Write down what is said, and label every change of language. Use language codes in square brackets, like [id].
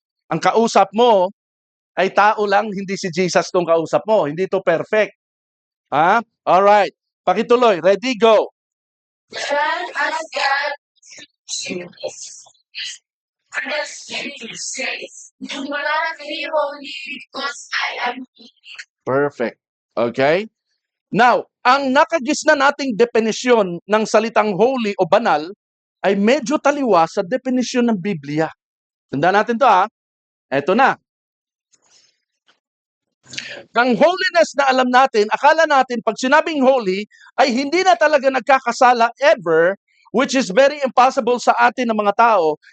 [tl] Ang kausap mo ay tao lang, hindi si Jesus tong kausap mo. Hindi to perfect. Ha? Alright. Pakituloy. Ready, go. [en] Just as God the Spirit says, do not be holy because I am Perfect. Okay? [tl] Now, ang nakagis na nating definisyon ng salitang holy o banal ay medyo taliwa sa definisyon ng Biblia. Tandaan natin to ha. Eto na. Ang holiness na alam natin, akala natin pag sinabing holy ay hindi na talaga nagkakasala ever, [en] which is very impossible [tl] sa atin ng mga tao.